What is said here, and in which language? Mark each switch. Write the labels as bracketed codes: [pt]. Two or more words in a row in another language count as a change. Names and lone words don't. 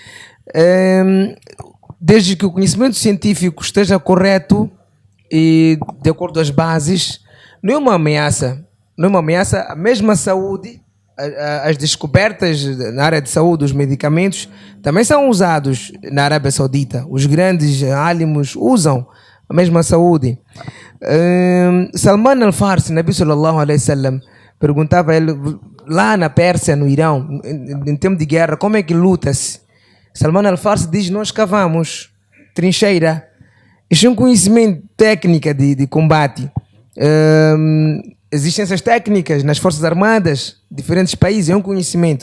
[pt] Desde que o conhecimento científico esteja correto e de acordo às bases, não é uma ameaça. Não é uma ameaça. A mesma saúde, as descobertas na área de saúde, os medicamentos, também são usados na Arábia Saudita. Os grandes álimos usam a mesma saúde. [ar] Salman al-Farsi, النبي صلى الله عليه وسلم, [pt] perguntava a ele, lá na Pérsia, no Irão, em tempo de guerra, como é que luta-se? Salman al-Farsi diz, nós cavamos trincheira. Isso é um conhecimento técnica de combate. Existem essas técnicas nas Forças Armadas, diferentes países, é um conhecimento.